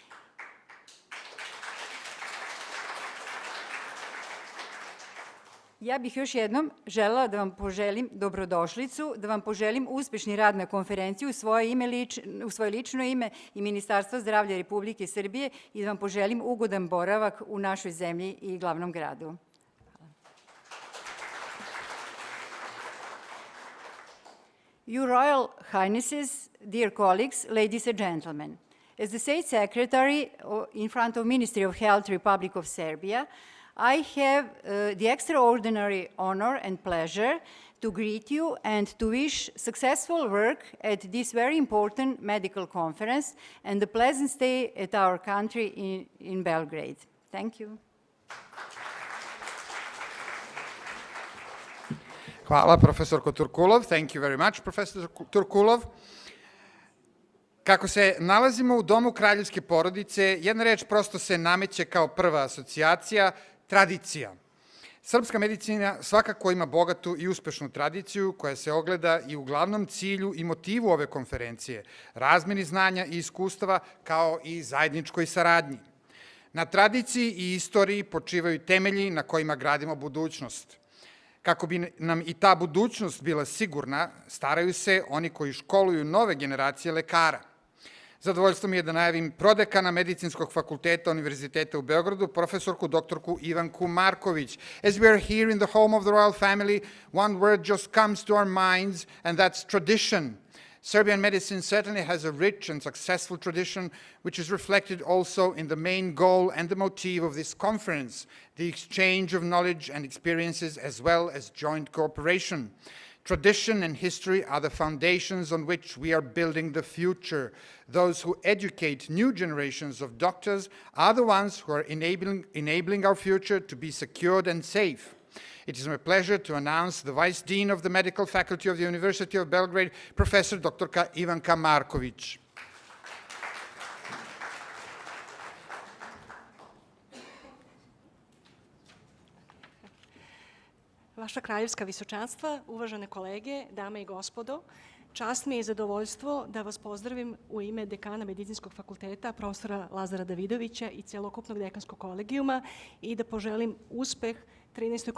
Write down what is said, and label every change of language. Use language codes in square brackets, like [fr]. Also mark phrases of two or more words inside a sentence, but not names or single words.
[sr] Ja bih još jednom želela da vam poželim dobrodošlicu, da vam poželim uspešni rad na konferenciji u svoje lično ime i Ministarstva zdravlja Republike Srbije i da vam poželim ugodan boravak u našoj zemlji i glavnom gradu. [en] Your Royal Highnesses, dear colleagues, ladies and gentlemen, as the State Secretary in front of Ministry of Health, Republic of Serbia, I have the extraordinary honor and pleasure to greet you and to wish successful work at this very important medical conference and a pleasant stay at our country in Belgrade. Thank you. [sr] Hvala, profesorko Turkulov. [en] Thank you very much, [sr] profesor Turkulov. Kako se nalazimo u domu kraljevske porodice, jedna reč prosto se nameće kao prva asocijacija, tradicija. Srpska medicina svakako ima bogatu i uspešnu tradiciju koja se ogleda i u glavnom cilju i motivu ove konferencije, razmeni znanja i iskustava kao i zajedničkoj saradnji. Na tradiciji i istoriji počivaju temelji na kojima gradimo budućnost. Kako bi nam i ta budućnost bila sigurna, staraju se oni koji školuju nove generacije lekara. Zadovoljstvo mi je da najavim prodekana Medicinskog fakulteta Univerziteta u Beogradu, profesorku doktorku Ivanku Marković. [en] As we are here in the home of the royal family, one word just comes to our minds, and that's tradition. Serbian medicine certainly has a rich and successful tradition, which is reflected also in the main goal and the motive of this conference, the exchange of knowledge and experiences as well as joint cooperation. Tradition and history are the foundations on which we are building the future. Those who educate new generations of doctors are the ones who are enabling our future to be secured and safe. It is my pleasure to announce the Vice Dean of the Medical Faculty of the University of Belgrade, Professor Dr. Ivanka Marković. [sr] Vaša kraljevska visočanstva, uvažene kolege, dame i gospodo, čast mi je i zadovoljstvo da vas pozdravim u ime dekana Medicinskog fakulteta, profesora Lazara Davidovića i celokupnog dekanskog kolegijuma i da poželim uspeh 13.